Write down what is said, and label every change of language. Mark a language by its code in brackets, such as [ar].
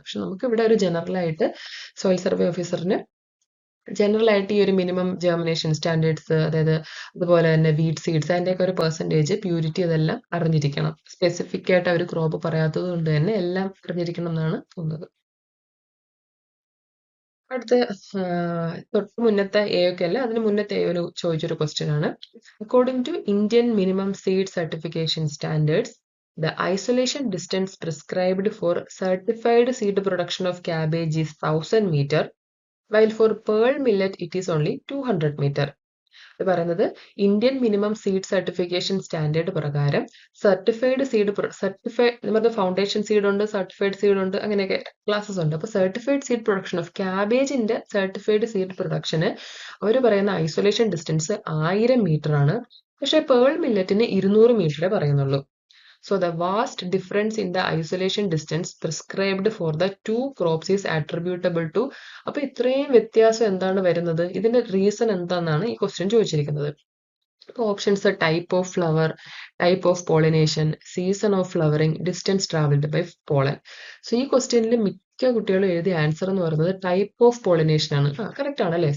[ml] പക്ഷെ നമുക്ക് ഇവിടെ ഒരു ജനറൽ ആയിട്ട് സോയിൽ സർവേ ഓഫീസറിന് ജനറൽ ആയിട്ട് ഈ ഒരു മിനിമം ജെർമിനേഷൻ സ്റ്റാൻഡേർഡ്സ്, അതായത് അതുപോലെ തന്നെ വീഡ് സീഡ്സ്, അതിൻ്റെയൊക്കെ ഒരു പെർസെൻറ്റേജ്, പ്യൂരിറ്റി, അതെല്ലാം അറിഞ്ഞിരിക്കണം. സ്പെസിഫിക് ആയിട്ട് അവർ ക്രോപ്പ് പറയാത്തത് കൊണ്ട് തന്നെ എല്ലാം അറിഞ്ഞിരിക്കണം എന്നാണ് തോന്നുന്നത്. അടുത്ത തൊട്ട് മുന്നത്തെ എയൊക്കെ അല്ല, അതിന് മുന്നത്തെ ഒരു ചോദിച്ചൊരു ക്വസ്റ്റ്യൻ ആണ്. According to Indian minimum seed certification standards, [en] the isolation distance prescribed for certified seed production of cabbage is 1000 meter, while for pearl millet it is only 200 meter. [ml] ഇത് പറയുന്നത് Indian minimum seed certification standard പ്രകാരം certified seed നമ്മുടെ foundation seed ഉണ്ട്, certified seed ഉണ്ട്, അങ്ങനെയൊക്കെ classes ഉണ്ട്. അപ്പോൾ certified seed production of ക്യാബേജിന്റെ certified seed production അവർ പറയുന്ന ഐസൊലേഷൻ ഡിസ്റ്റൻസ് 1000 മീറ്റർ ആണ്. പക്ഷേ പേൾ മില്ലറ്റിന് 200 മീറ്ററേ പറയുന്നുള്ളൂ. [en] So the vast difference in the isolation distance prescribed for the two crops is attributable to. [ml] അപ്പൊ ഇത്രയും വ്യത്യാസം എന്താണ് വരുന്നത്? ഇതിന്റെ റീസൺ എന്താണെന്നാണ് ഈ ക്വസ്റ്റ്യൻ ചോദിച്ചിരിക്കുന്നത്. [en] Options: type of flower, type of pollination, season of flowering, distance travelled by pollen. [ml] So ഈ ക്വസ്റ്റ്യനിൽ മിക്ക കുട്ടികളും എഴുതിയ ആൻസർ എന്ന് പറയുന്നത് ടൈപ്പ് ഓഫ് പോളിനേഷൻ ആണ്. കറക്റ്റ് ആണല്ലേ?